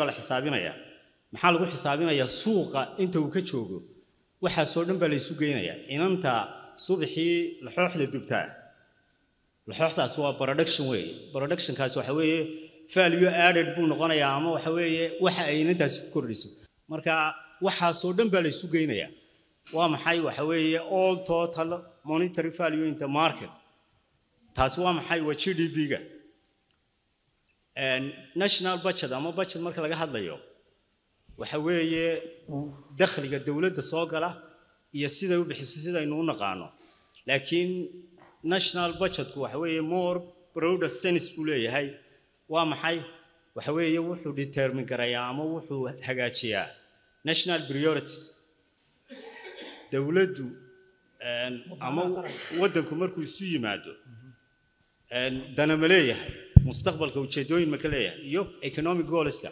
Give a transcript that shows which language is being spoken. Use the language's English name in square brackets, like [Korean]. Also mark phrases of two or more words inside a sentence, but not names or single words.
[Somali] baa la xisaabinaya maxaa lagu xisaabinayaa suuqa inta uu ka joogo waxa soo dhan baa la isu geynayaa inanta subaxii la xooxda dubtaa la xooxdaas waa production kaas waxa weeye [English] value added [Somali] buu noqonayaa ama waxa weeye waxa ay inantaas ku kordhiso marka waxa soo dhan baa la isu geynayaa waa maxay waxa weeye [English] all total monetary value in the market [Somali] taas waa maxay waa GDP-ga [English] national budget [Somali] ama budget marka laga hadlayo waxa weeye dakhliga dawladda soo gala iyo sida uu bixisay sida aynu u naqaano laakiin [English] national budget [Somali] ku waxa weeye [English] more broader sense [Somali] uu leeyahay waa maxay waxa weeye wuxuu determine garayaa ama wuxuu hagaajiyaa [English] national priorities [Somali] dawladdu ama wadanku markuu isu yimaado dana ma leeyahay mustaqbalka ujeedooyin ma ka leeyahay iyo [English] economic goalska